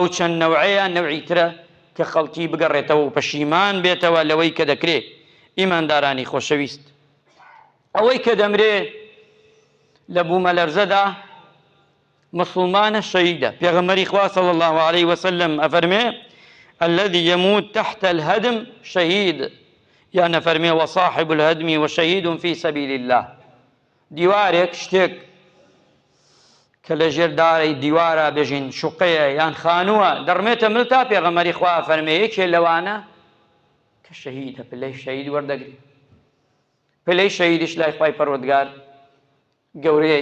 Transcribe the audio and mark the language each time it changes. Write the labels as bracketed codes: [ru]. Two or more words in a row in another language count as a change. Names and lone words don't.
[ckb] چەند نەوعەیە نەوعی ترە کە خەڵکی بگەڕێتەوە و پەشیمان بێتەوە لەوەی کە دەکرێت ئیماندارانی خۆشەویست ئەوەی کە دەمرێ لە بوومە لەرزەدا مسلمانە شەهیدە پێغەمبەری خوا [ar] صلی الله علیه وسلم [ckb] ئەفەرمێ [ar] الذي يموت تحت الهدم شهيد يعني فرمي وصاحب الهدم وشهيد في سبيل الله. [ckb] دیوارێک شتێک کە لە ژێر دارەی دیوارە بێژین شوقەیە یان خانووە دەڕمێتە مل تا پێغەمبەری خوا فەرمێ یەکێ لەوانە کە شەهیدە پلەی شەهید وەردەگری. پلەی شەهیدیش لای خوای پەروەردگار گەورەیە.